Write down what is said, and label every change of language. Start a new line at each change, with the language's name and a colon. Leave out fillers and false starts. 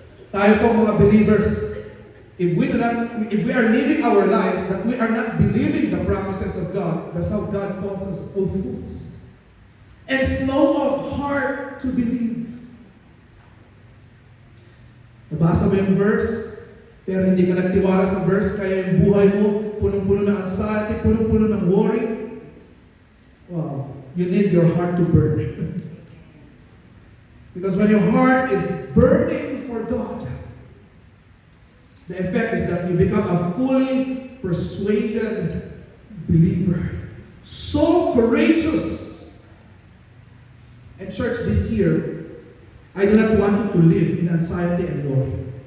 Filipino: Tayo po mga
English: believers, if we are living our life that we are not believing the promises of God, that's how God calls us, "O fools," and slow of heart to believe.
Filipino: Nabasa mo yung verse? Pero hindi ka nagtiwala sa verse, kaya yung buhay mo, punong-puno ng anxiety, punong-puno ng worry.
English: Wow, you need your heart to burn. Because when your heart is burning for God, the effect is that you become a fully persuaded believer. So courageous. And church, this year, I do not want you to live in anxiety and worry.